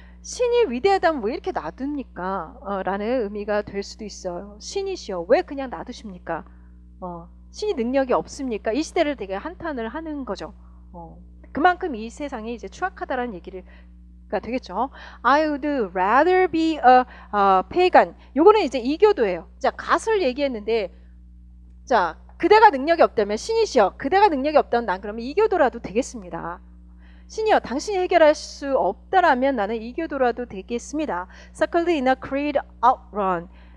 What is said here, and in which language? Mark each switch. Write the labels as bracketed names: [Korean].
[Korean] 신이 위대하다면 왜 이렇게 놔둡니까? 라는 의미가 될 수도 있어요. 신이시여, 왜 그냥 놔두십니까? 신이 능력이 없습니까? 이 시대를 되게 한탄을 하는 거죠. 그만큼 이 세상이 이제 추악하다라는 얘기가 되겠죠. [English] I would rather be a pagan. [Korean] 요거는 이제 이교도예요. 자, 갓을 얘기했는데, 자, 그대가 능력이 없다면 신이시여, 그대가 능력이 없다면 난 그러면 이교도라도 되겠습니다. 신이여, 당신이 해결할 수 없다라면 나는 이교도라도 되겠습니다. [English] Suckled in a creed outrun.